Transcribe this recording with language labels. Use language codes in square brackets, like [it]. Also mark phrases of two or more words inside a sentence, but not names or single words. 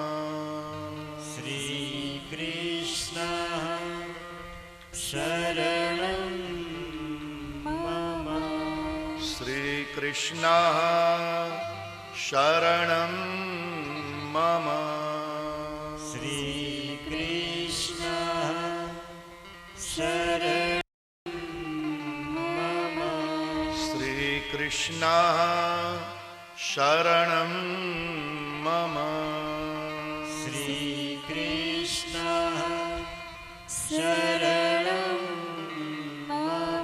[sa] श्री कृष्ण शरणं मम. श्री कृष्ण शरणं मम. શ્રી કૃષ્ણ शरणं मम श्रीकृष्ण शरणं मम श्रीकृष्णः शरणं मम